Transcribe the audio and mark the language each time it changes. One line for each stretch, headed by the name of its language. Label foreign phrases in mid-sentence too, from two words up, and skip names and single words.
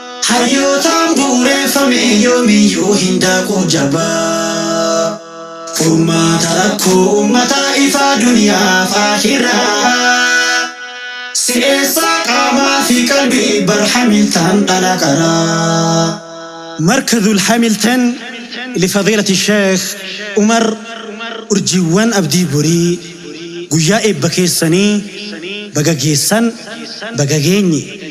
Oromo: Hayyootaan bu'uureffame yoomiyyuu hin daqu jabaa. Furmaata rakkoo ummataa ifaa duniyaaf akhiraa. Si'eessaa qaamaa fi qalbii barhamiltaan dhala qaraa.
Arabic: مركز الهاملتون لفضيلة الشيخ عمر أرجوان أبدي بوري.
Oromo: Guyyaa eebba keessanii baga geessan, baga geenye.